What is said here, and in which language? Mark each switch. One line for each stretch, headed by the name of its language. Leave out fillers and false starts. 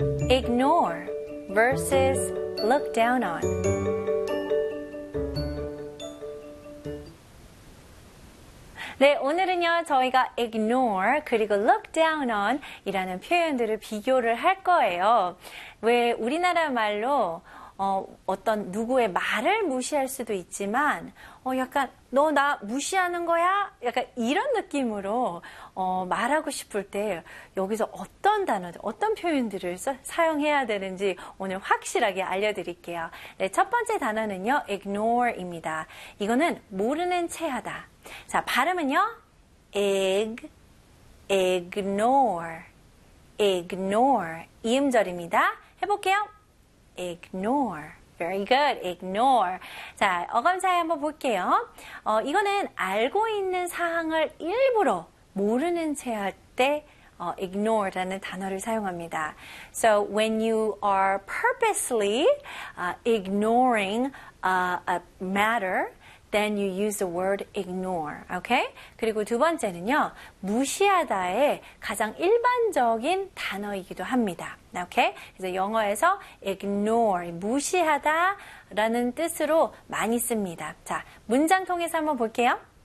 English: Ignore versus look down on. Today, we're going to ignore and look down on these phrases. Why?
Korean: 우리나라 말로 어떤 누구의 말을 무시할 수도 있지만 약간 너 나 무시하는 거야? 약간 이런 느낌으로 말하고 싶을 때 여기서 어떤 단어들, 어떤 표현들을 사용해야 되는지 오늘 확실하게 알려드릴게요. 네, 첫 번째 단어는요, ignore입니다. 이거는 모르는 체하다. 자, 발음은요, ignore, ignore, 이음절입니다. 해볼게요. Ignore.
English: Very good.
Korean: Ignore. 자, 어감 사이 한번 볼게요. 이거는 알고 있는 사항을 일부러 모르는 채 할 때 ignore라는 단어를 사용합니다.
English: So when you are purposely ignoring a matter, then you use the word ignore.
Korean: Okay? 그리고 두 번째는요. 무시하다의 가장 일반적인 단어이기도 합니다. Okay? 그래서 영어에서 ignore, 무시하다라는 뜻으로 많이 씁니다. 자, 문장 통해서 한번 볼게요.